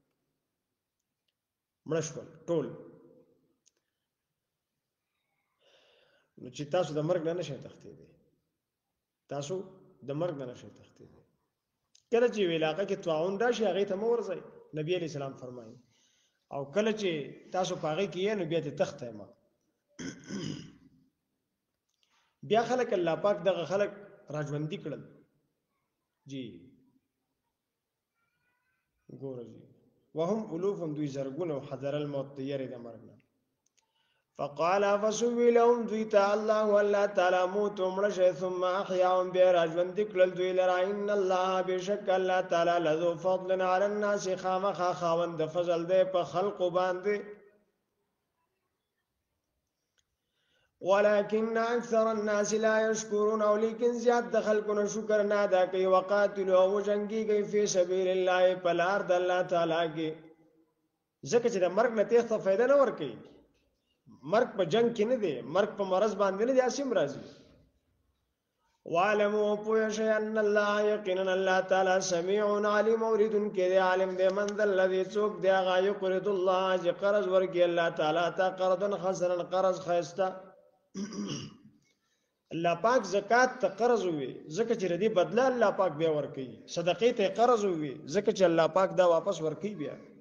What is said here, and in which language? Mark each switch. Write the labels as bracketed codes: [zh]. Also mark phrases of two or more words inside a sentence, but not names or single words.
[ps] مړه شول ټول نو چې تاسو د مرګ نه نشئ تښتېدی تاسو د مرګ نه نشئ تښتېدی کله چې یو علاقه کې تعاون راشي هغې ته مه ورځئ نبي [ar] علیه السلام [ps] فرمایي او کله چې تاسو په هغې کې یې نو بیا دې تښتئ مه بیا خلک الله پاک دغه خلک راژوندي کړل جی ګوره جی [ar] وهم الوف [ps] دوی زرګونه [ar] حذر الموت [ps] تیارې د مرګ نه [ar] فقال فسوي لهم [ps] دوی ته الله والله تعالی موت مړه شئ [ar] ثم احیاهم [ps] بیا راژوندي کړل دوی لره [ar] ان الله [ps] بشک الله تعالی [ar] لذو فضل علی الناس [ps] خامخا خاوند د فضل دی په خلقو باندې [ar] ولكن اكثر الناس لا يشكرون [ps] او لیکن زیاد د خلکو شکر نه ادا کوي وقاتلوا او جنگي [ar] فی سبیل الله [ps] په لار د الله تعالی کې ځکه چې د مرګ نه تېښته فایده نه ورکوي مرګ په جنگ کې نه دی مرګ په مرض باندې نه دی اسیم راځي وعلموا پوه شئ [ar] ان الله [ps] یقینا الله تعالی [ar] سمیع علیم [ps] اوریدونکی دی عالم دی [ar] من ذا الذی [ps] څوک دی هغه [ar] یقرض الله [ps] چې قرض ورکړي الله تعالی ته [ar] قرضا حسنا [ps] قرض ښایسته الله پاک زکات ته قرض وي ځکه چې ردی بدله الله پاک بیا ورکوي صدقې ته قرض وي ځکه چې الله پاک دا واپس ورکوي بیا